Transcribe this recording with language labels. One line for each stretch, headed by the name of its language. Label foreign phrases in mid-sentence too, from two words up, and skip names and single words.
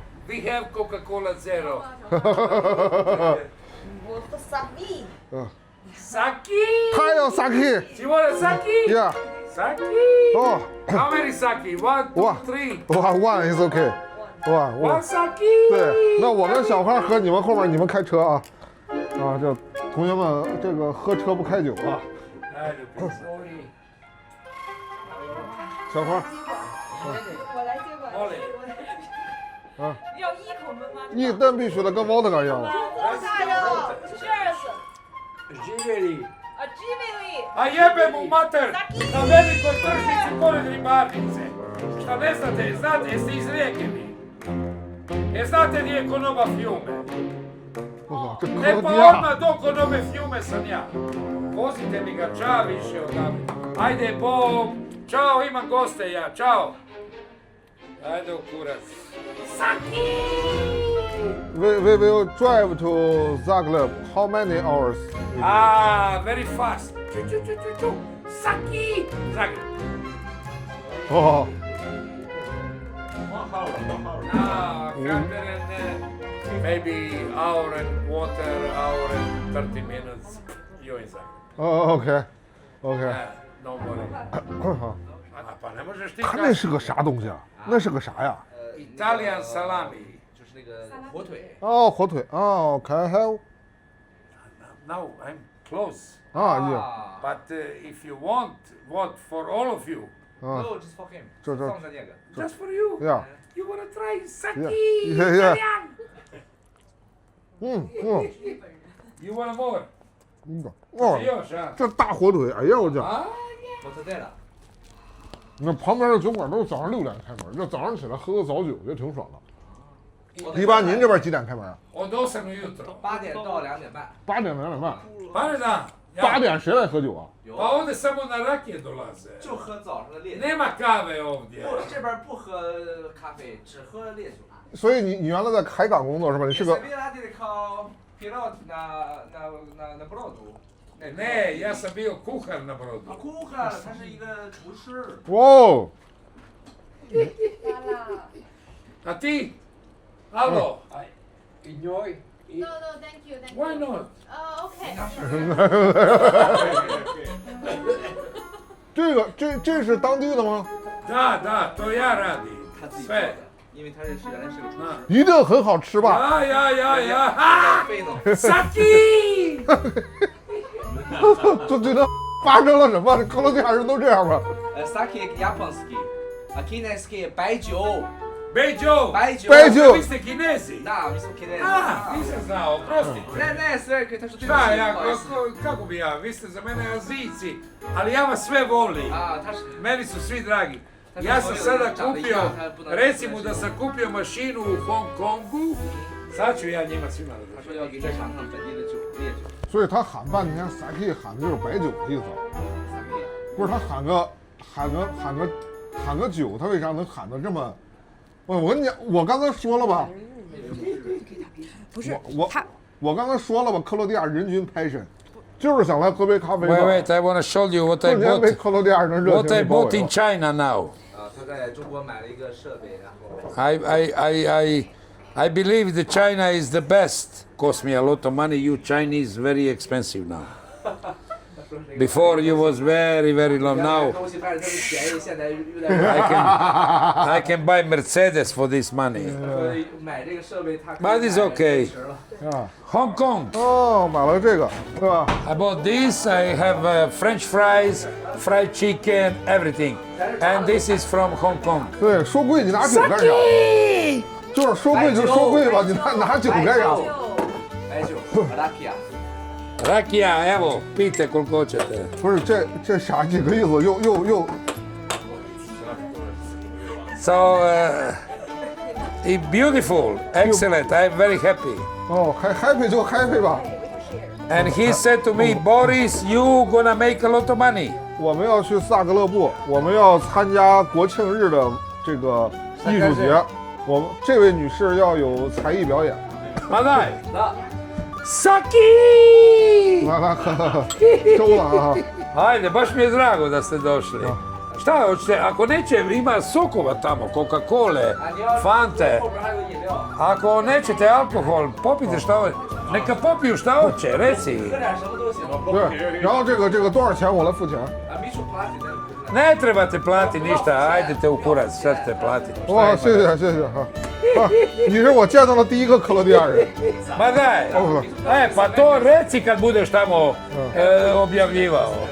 English: We have Coca-Cola Zero. Sake. Sake.
Chinese: 他要 Sake。
English: You want a sake? Yeah. Sake.
Chinese: 哦。
English: How many sake? 1, 2, 3. 哇 ，one is okay。哇 One sake.
Chinese: 对，那我们小花喝，你们后面你们开车啊。啊，这同学们，这个喝车不开酒啊。小花。我来接吧。啊。要一口闷吗？一顿必须的，跟沃特嘎一样了。加油 ！Cheers！
Croatian: Živjeli. A živjeli! A jebe mu mater! Na velikoj tržnici pored ribarnice. Šta ne znate? Znate, jeste iz Rijeke vi? Znate gdje je konoba Fiume?
Chinese: 我操，这克 E 罗 pa 地亚。
Croatian: odmah do konobe Fiume sam ja. Vozite mi ga, ča više odavde. Ajde, Bog. Ćao, imam goste ja, čao. Ajde u kurac. Saki!
English: We will drive to Zagreb. How many hours? Ah, very fast. Saki! Zagreb.
Chinese: 哦。
English: Ah, maybe hour and water, hour and 30 minutes. You're in Zagreb.
Chinese: 哦，
English: OK，OK。 No more.
Chinese: 好。
Croatian: Pa ne možeš ti
Chinese: 他那是个啥东西啊？那是个啥呀？
English: Italian salami.
Chinese: 就是那个火腿。哦，火腿。哦 ，
English: Can I have？ Now I'm close.
Chinese: 啊，
English: But if you want for all of you?
Chinese: 啊。
English: No, just for him.
Chinese: 这。放在那个。
English: Just for you. Yeah. You wanna try sake? Yeah. Italian?
Chinese: 嗯。
English: You want more?
Chinese: 哦，
Croatian: Još, a?
Chinese: 这大火腿，哎呀，我讲。 Mortadella. 你看旁边的酒馆都是早上6点开门，这早上起来喝个早酒就挺爽的。一般您这边几点开门啊
Croatian: ？Od 8 ujutro.
Chinese: 8 点到2点半。 8点2点半。
Croatian: Pa ne znam.
Chinese: 8 点谁来喝酒啊？
Croatian: Pa ovdje samo na rakije dolaze.
Chinese: 就喝早上的烈酒。
Croatian: Nema kave ovdje.
Chinese: 不，这边不喝咖啡，只喝烈酒。所以你原来在海港工作是吧？你是个。
Croatian: Vi radili kao pilot na brodu. Ne, ja sam bio kuhar na brodu. Kuhar,
Chinese: 他是一个厨师。哇。
Croatian: A ti? Alo? I njoj
English: No, thank you, thank Why not? OK。
Chinese: 这是当地的吗？
Croatian: Da, to ja radim.
Chinese: 他自己做
Croatian: Sve.
Chinese: 的，因为他是原来是个厨师。一定很好吃吧？
Croatian: Ja. Ah!
Chinese: 费呢？
Croatian: Saki!
Chinese: 就觉得发生了什么？克罗地亚人都这样吗？
Croatian: Saki japanski, a kineski 白酒。 Beđo!
Chinese: 白酒。
Croatian: Vi ste Kinezi? Da, mi smo Kinezi. Nisam znao, oprostite. Ne, sve, to su Šta ja, kako bi ja, vi ste za mene Azijci, ali ja vas sve volim. Meni su svi dragi. Ja sam sada kupio, recimo da sam kupio mašinu u Hong Kongu, sad ću ja njima svima da držim.
Chinese: 所以他喊半天 sake 喊的就是白酒的意思，不是他喊个酒，他为啥能喊得这么？我跟你讲，我刚才说了吧，不是我刚才说了吧，克罗地亚人均passion，就是想来喝杯咖啡。
English: Wait, I want to show you what I bought.
Chinese: 被克罗地亚人热情
English: What I bought in China now.
Chinese: 他在中国买了一个设备，然后。
English: I believe that China is the best. Cost me a lot of money. You Chinese very expensive now. Before you was very low. Now I can buy Mercedes for this money. But it's okay. Hong Kong.
Chinese: 哦，买了这个，对吧
English: I bought this. I have French fries, fried chicken, everything. And this is from Hong Kong.
Chinese: 对，说贵你拿酒干啥？就是说贵就说贵吧，你拿酒干啥？白酒 Rakia.
Croatian: Rakia, evo, pijte koliko hoćete.
Chinese: 不是这啥几个意思？又
English: So, beautiful, excellent. I'm very happy.
Chinese: 哦，happy 就 happy 吧。
English: And he said to me, Boris, you gonna make a lot of money.
Chinese: 我们要去萨格勒布，我们要参加国庆日的这个艺术节。我们这位女士要有才艺表演。
Croatian: Madaj. Saki!
Chinese: 来，周了啊！
Croatian: Ajde, baš mi je drago da ste došli. Šta hoćete? Ako neće, ima sokova tamo, Coca-Cole, Fante. Ako nećete alkohol, popite šta hoće. Neka popiju šta hoće, reci.
Chinese: 对，然后这个多少钱？我来付钱。
Croatian: Ne trebate platiti ništa, ajdete u kurac, sad ćete platiti.
Chinese: 哇，谢谢哈。你是我见到的第一个克罗地亚人。
Croatian: Ma daj, pa to reci kad budeš tamo objavljivao.